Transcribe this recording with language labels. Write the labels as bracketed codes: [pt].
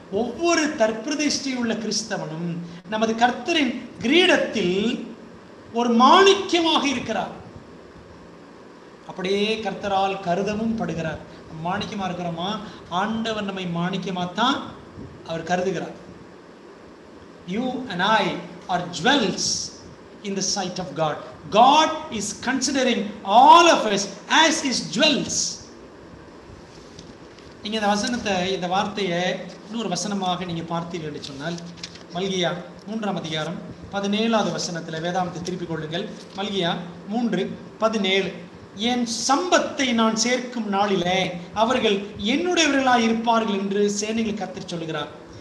[ta] ஒவ்வொரு தற்பிரதிஷ்டை உள்ள கிறிஸ்தவனும் நமது கர்த்தரின் கிரீடத்தில் ஒரு மாணிக்கமாக இருக்கிறார். அப்படியே கர்த்தரால் கருதவும் படுகிறார். மாணிக்கமா இருக்கிறோமா? ஆண்டவர் நம்மை மாணிக்கமாத்தான் அவர் கருதுகிறார். [en] You and I are jewels in the sight of God. God is considering all of us as his jewels. [ta] நீங்க இந்த வசனத்தை, இந்த வார்த்தையை இன்னொரு வசனமாக நீங்க பார்த்தீர்கள் என்று சொன்னால், மல்கியா 3ஆம் அதிகாரம் 17வது வசனத்தில் வேதாமத்தை திருப்பிக் கொள்ளுங்கள். மல்கியா 3:17. என் சம்பத்தை நான் சேர்க்கும் நாளிலே அவர்கள் என்னுடையவர்களாய் இருப்பார்கள் என்று சேனைகள் கர்த்தர் சொல்லுகிறார்.